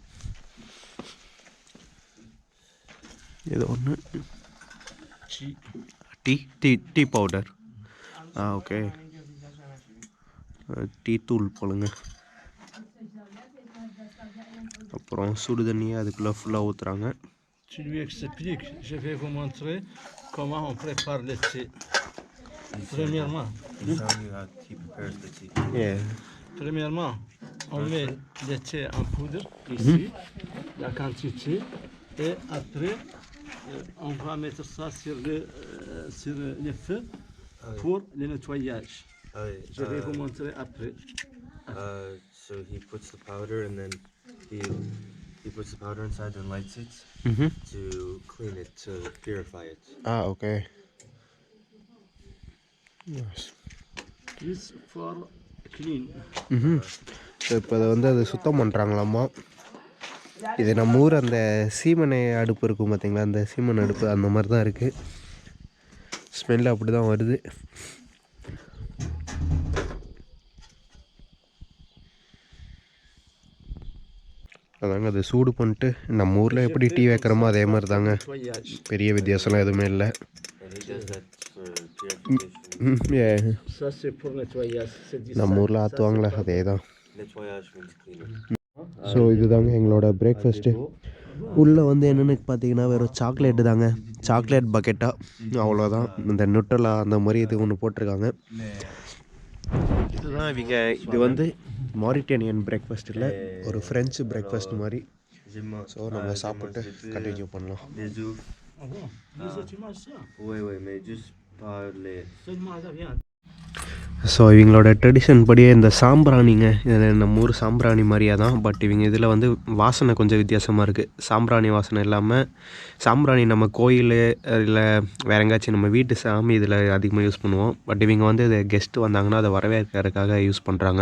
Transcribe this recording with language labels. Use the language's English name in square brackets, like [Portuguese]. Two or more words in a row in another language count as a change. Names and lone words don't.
[Tamil] இது ஒன்று [English] tea powder. [Tamil] ஓகே, டீ தூள் போலுங்க. அப்புறம் சுடு தண்ணியை அதுக்குள்ளே ஃபுல்லாக ஊற்றுறாங்க. [French] Premièrement, on met le thé en poudre ici, la quantité, et après, on va mettre ça sur le feu pour le nettoyage. Je vais vous montrer après. [English] So he puts the powder and then he He puts the powder inside and lights it to clean it, to purify it. Okay. Yes. This for clean. [Tamil] ஸோ இப்போ அதை வந்து அதை சுத்தம் பண்ணுறாங்களாம்மா. இது நம்ம ஊர் அந்த சீமனை அடுப்பு இருக்கும் பார்த்தீங்களா, அந்த சீமனை அடுப்பு அந்த மாதிரி தான் இருக்குது. ஸ்மெல் அப்படி தான் வருது. அதாங்க அதை சூடு பண்ணிட்டு நம்ம ஊரில் எப்படி டீ வைக்கிறோமோ அதே மாதிரி தாங்க, பெரிய வித்தியாசம்லாம் எதுவுமே இல்லை. [French] Ça c'est pour nettoyage. [Tamil] நம்ம ஊரில் ஆற்றுவாங்களே அதே தான். [English] Nettoyage means cleaning. [Tamil] ஸோ இதுதாங்க எங்களோட பிரேக்ஃபாஸ்ட்டு. உள்ளே வந்து என்னென்னு பார்த்தீங்கன்னா வெறும் சாக்லேட்டு தாங்க, [English] chocolate packet [Tamil] அவ்வளோதான். இந்த நுட்டலா அந்த மாதிரி இது ஒன்று போட்டிருக்காங்க. இதுதான் இவங்க, இது வந்து [English] Mauritanian breakfast [Tamil] இல்லை, ஒரு [English] French breakfast [Tamil] மாதிரி. ஸோ நம்ம சாப்பிட்டு கண்டினியூ பண்ணலாம். [French] Ah bon? Tu manges ça? Oui, mais juste pas les... Seulement la viande. [Tamil] ஸோ இவங்களோட ட்ரெடிஷன் படியே இந்த சாம்பிராணிங்க, இதில் நம்ம ஊர் சாம்பிராணி மாதிரியே தான். பட் இவங்க இதில் வந்து வாசனை கொஞ்சம் வித்தியாசமாக இருக்குது. சாம்பிராணி வாசனை இல்லாமல், சாம்பிராணி நம்ம கோயில் இல்லை வேற எங்கேயாச்சும் நம்ம வீட்டு சாமி இதில் அதிகமாக யூஸ் பண்ணுவோம். பட் இவங்க வந்து இது கெஸ்ட்டு வந்தாங்கன்னா அதை வரவேற்கிறதுக்காக யூஸ் பண்ணுறாங்க.